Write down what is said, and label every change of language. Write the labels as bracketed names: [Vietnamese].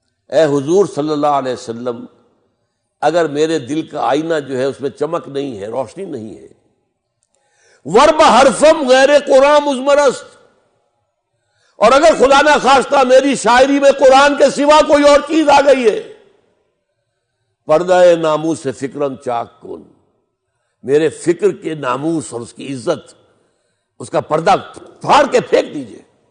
[Urdu] اے حضور صلی اللہ علیہ وسلم، اگر میرے دل کا آئینہ جو ہے اس میں چمک نہیں ہے، روشنی نہیں ہے. [Persian] ورب حرفم غیر قرآن مضمر است. [Urdu] اور اگر خدا نہ خواستہ میری شاعری میں قرآن کے سوا کوئی اور چیز آ گئی ہے، [Persian] پردہ ناموس سے فکرن چاک کن، [Urdu] میرے فکر کے ناموس اور اس کی عزت، اس کا پردہ پھاڑ کے پھینک دیجئے.